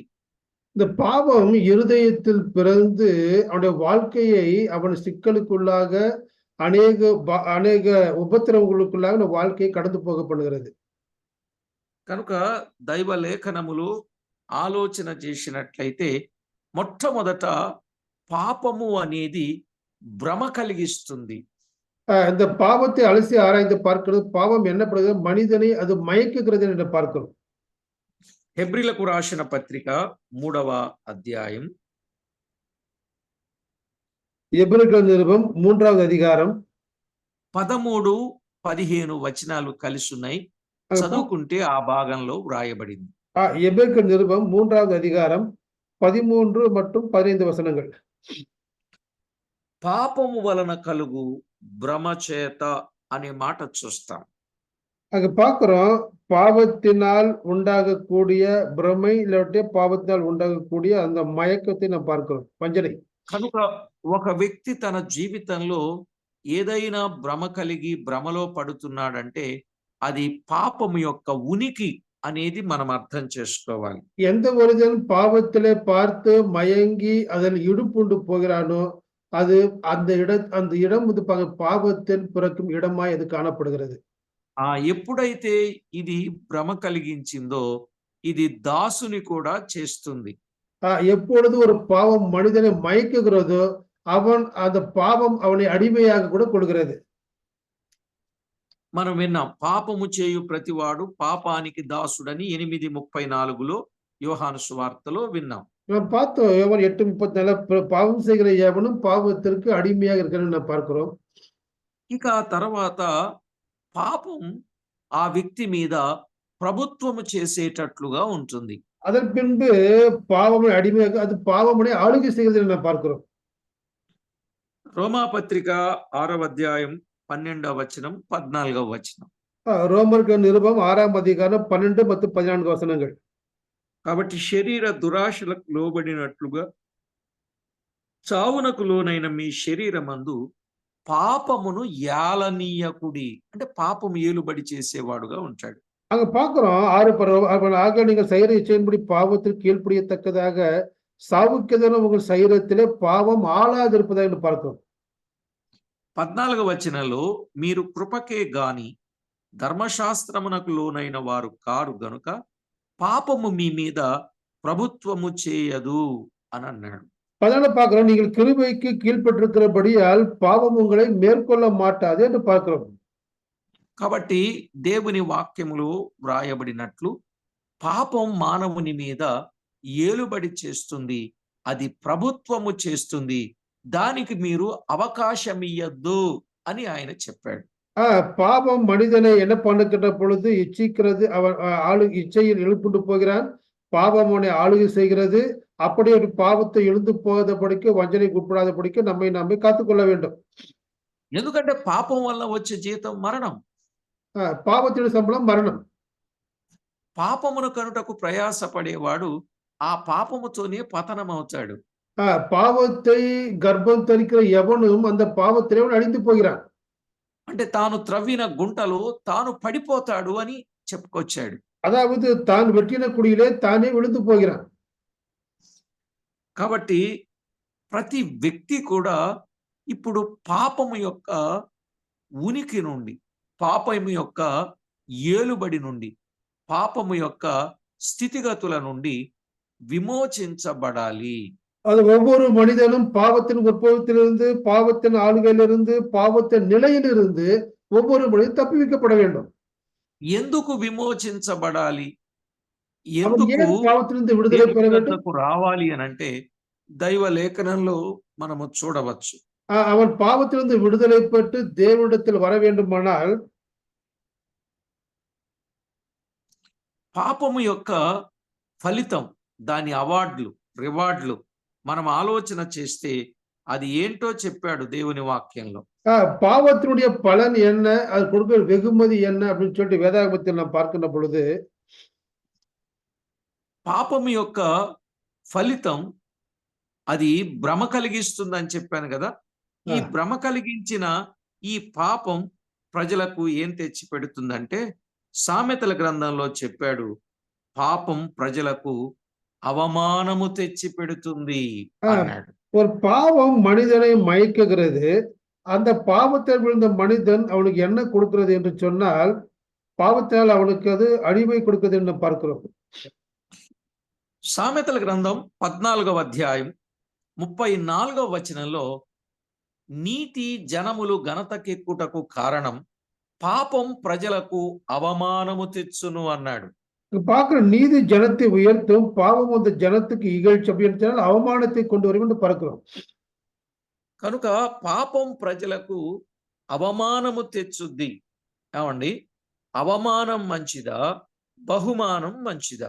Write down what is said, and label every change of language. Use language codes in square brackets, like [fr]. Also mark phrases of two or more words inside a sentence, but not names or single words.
[ta] இந்த பாவம் இருதயத்தில் பிறந்து அவனுடைய வாழ்க்கையை அவன் சிக்கலுக்குள்ளாக அநேக உபத்திரவங்களுக்குள்ளாக நம்ம வாழ்க்கையை கடந்து போக பண்ணுகிறது. [te] కనుక దైవ లేఖనములు ఆలోచన చేసినట్లయితే మొట్టమొదట పాపము అనేది భ్రమ కలిగిస్తుంది. [ta] இந்த பாவத்தை அலசி ஆராய்ந்து பார்க்கிறது, பாவம் என்னப்படுகிறது, மனிதனை அது மயக்குகிறது என்று பார்க்கிறோம். [te] హెబ్రీలకు రాసిన పత్రిక 3వ అధ్యాయం [ta] எபிரேயர் நிருபம் 3வது அதிகாரம் [te] 13, 15 వచనాలు కలిసి ఉన్నాయి. చదువుకుంటే ఆ భాగంలో వ్రాయబడింది. [ta] எபிரேயர் நிருபம் 3வது அதிகாரம் 13 மற்றும் 15 வசனங்கள். [te] పాపము వలన కలుగు భ్రమ చేత అనే మాట చూస్తాం. [ta] அங்க பார்க்கிறோம், பாவத்தினால் உண்டாகக்கூடிய பிரமை இல்லாட்டி பாவத்தினால் உண்டாகக்கூடிய அந்த மயக்கத்தை நாம் பார்க்கிறோம், வஞ்சனை. [te] కనుక ఒక వ్యక్తి తన జీవితంలో ఏదైనా భ్రమ కలిగి భ్రమలో పడుతున్నాడంటే అది పాపము యొక్క ఉనికి అనేది మనం అర్థం చేసుకోవాలి. [ta] எந்த ஒருவன் பாவத்திலே பார்த்து மயங்கி அதில் இடுப்புண்டு போகிறானோ அது அந்த இடம் வந்து பாவத்தில் பிறக்கும் இடமாய் அது காணப்படுகிறது. [te] ఎప్పుడైతే ఇది భ్రమ కలిగించిందో ఇది దాసుని కూడా చేస్తుంది. [ta] எப்பொழுது ஒரு பாவம் மனிதனை மயக்குகிறதோ அந்த பாவம் அவனை அடிமையாக கூட கொள்கிறது. [te] మనం విన్నాం, పాపము చేయు ప్రతివాడు పాపానికి దాసుడని 8:34 యోహాను సువార్తలో విన్నాం. [ta] நாம் பார்த்தோம், யோவான் 8:34 பாவம் செய்கிற எவனும் பாவத்திற்கு அடிமையாக இருக்கிறன்னு நாம் பார்க்கிறோம். [te] ఇక తర్వాత పాపం ఆ వ్యక్తి మీద ప్రభుత్వము చేసేటట్లుగా ఉంటుంది. [ta] அதன் பின்பு பாவமுடைய அடிமையாக அது பாவமுடைய ஆளுகை செய்கிறது நாம் பார்க்கிறோம். [te] రోమా పత్రిక 6వ అధ్యాయం 12వ వచనం 14వ వచనం. [ta] ரோமருக்கு நிருபம் 6ஆம் அதிகாரம் 12 மற்றும் 14 வசனங்கள். [te] కాబట్టి శరీర దురాశలకు లోబడినట్లుగా చావునకు లోనైన మీ శరీరమందు పాపమును ఏలనీయకుడి, అంటే పాపము ఏలుబడి చేసేవాడుగా ఉంటాడు. [ta] அங்க பார்க்கிறோம் 6 ஆக நீங்கள் செய்கிற இச்சையின்படி பாவத்திற்கு கீழ்ப்படியத்தக்கதாக சாவுக்கெதன உங்கள் சரீரத்திலே பாவம் ஆளாதிருப்பதாக பார்க்கிறோம். [te] 14వ వచనంలో మీరు కృపకే గాని ధర్మశాస్త్రమునకు లోనైన వారు కారు గనుక పాపము మీ మీద ప్రభుత్వము చేయదు అని అన్నాడు. [ta] 14 பார்க்கிறோம், நீங்கள் கிருபைக்கு கீழ்ப்பட்டிருக்கிறபடியால் பாவம் உங்களை மேற்கொள்ள மாட்டாது என்று பார்க்கிறோம். [te] కాబట్టి దేవుని వాక్యములో వ్రాయబడినట్లు పాపం మానవుని మీద ఏలుబడి చేస్తుంది, అది ప్రభుత్వము చేస్తుంది, దానికి మీరు అవకాశం ఇయ్యద్దు అని ఆయన చెప్పాడు. [ta] பாவம் மனிதனை என்ன பண்ணுகின்ற பொழுது இச்சிக்கிறது, அவன் இச்சையில் எழுப்புண்டு போகிறான், பாவம் அவனை ஆளுகை செய்கிறது. அப்படி ஒரு பாவத்தை எழுந்து போகாதபடிக்கு, வஞ்சனைக்கு உட்படாதபடிக்கு நம்மை காத்துக்கொள்ள வேண்டும். [te] ఎందుకంటే పాపం వల్ల వచ్చే జీతం మరణం. [ta] பாவத்தின் சம்பளம் மரணம். [te] పాపమును కనుటకు ప్రయాసపడేవాడు ఆ పాపముతోనే పతనం అవుతాడు. [ta] பாவத்தை கர்ப்பம் தரிக்கிற எவனும் அந்த பாவத்திலே அழிந்து போகிறான். [te] అంటే తాను త్రవ్విన గుంటలో తాను పడిపోతాడు అని చెప్పుకొచ్చాడు. [ta] அதாவது தான் வெட்டின குடியிலே தானே விழுந்து போகிறான். [te] కాబట్టి ప్రతి వ్యక్తి కూడా ఇప్పుడు పాపము యొక్క ఉనికి నుండి, పాపము యొక్క ఏలుబడి నుండి, పాపము యొక్క స్థితిగతుల నుండి విమోచించబడాలి. [ta] அது ஒவ்வொரு மனிதனும் பாவத்தின் உற்பவத்திலிருந்து, பாவத்தின் ஆளுகையிலிருந்து, பாவத்தின் நிலையிலிருந்து ஒவ்வொரு மனிதனும் தப்புவிக்கப்பட வேண்டும். [te] ఎందుకు విమోచించబడాలి, [ta] அவன் [te] ఎందుకు [ta] ஏன் பாவத்திலிருந்து விடுதலை பெற வேண்டும்? [te] దేవుని రావాలి అని అంటే దైవ లేఖనంలో మనము చూడవచ్చు. [ta] அவன் பாவத்திலிருந்து விடுதலை பெற்று தேவனிடத்தில் வர வேண்டுமானால் [te] పాపము యొక్క ఫలితం, దాని [en] awards, rewards [te] మనం ఆలోచన చేస్తే అది ఏంటో చెప్పాడు దేవుని వాక్యంలో. [ta] பாவத்தினுடைய பலன் என்ன, அது கொடுக்கிற வெகுமதி என்ன அப்படின்னு சொல்லிட்டு வேதாகமத்தில் நாம் பார்க்கின்ற பொழுது, [te] పాపము యొక్క ఫలితం అది భ్రమ కలిగిస్తుందని చెప్పాను కదా. ఈ భ్రమ కలిగించిన ఈ పాపం ప్రజలకు ఏం తెచ్చి పెడుతుందంటే, సామెతల గ్రంథంలో చెప్పాడు, పాపం ప్రజలకు అవమానము తెచ్చి పెడుతుంది అన్నాడు. [ta] ஒரு பாவம் மனிதனை மயக்குகிறது, அந்த பாவத்தில் விழுந்த மனிதன் அவனுக்கு என்ன கொடுக்கிறது என்று சொன்னால், பாவத்தினால் அவனுக்கு அது அழிவை கொடுக்கிறது என்று பார்க்கிறோம். [te] సామెతల గ్రంథం 14వ అధ్యాయం 34వ వచనంలో నీతి జనములు ఘనతకెక్కుటకు కారణం పాపం ప్రజలకు అవమానము తెచ్చును అన్నాడు. [ta] பார்க்கிற நீதி ஜனத்தை உயர்த்தும், பாவம் அந்த ஜனத்துக்கு இகழ்ச்சி அப்படின்னு சொன்னால் அவமானத்தை கொண்டு வரும் என்று பார்க்கிறோம். [te] కనుక పాపం ప్రజలకు అవమానము తెచ్చుద్ది. ఏమండి, అవమానం మంచిదా, బహుమానం మంచిదా?